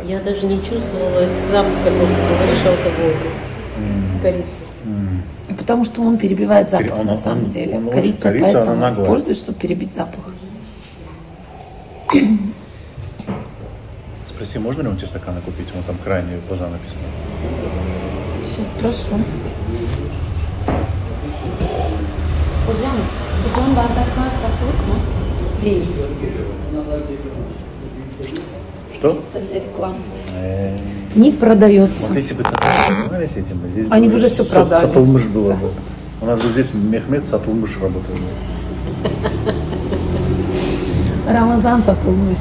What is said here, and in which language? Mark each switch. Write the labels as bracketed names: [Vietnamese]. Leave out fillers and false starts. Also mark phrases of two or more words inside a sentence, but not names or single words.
[Russian] Я даже не чувствовала этот запах, который ты говоришь, алкоголя с корицей. Потому что он перебивает запах на самом деле. Корица поэтому использует, чтобы перебить запах. Спроси, можно ли у тебя стаканы купить? Вон там крайне поза написано. Сейчас спрошу. [Turkish] Hocam bardaklar satılık mı? Değil. [Russian] Что? Чисто для рекламы. Не продается. Вот если бы так занимались этим, здесь они бы уже все продали. Сатылмыш было бы. У нас бы здесь Мехмед Сатылмыш работал. Рамазан Сатылмыш.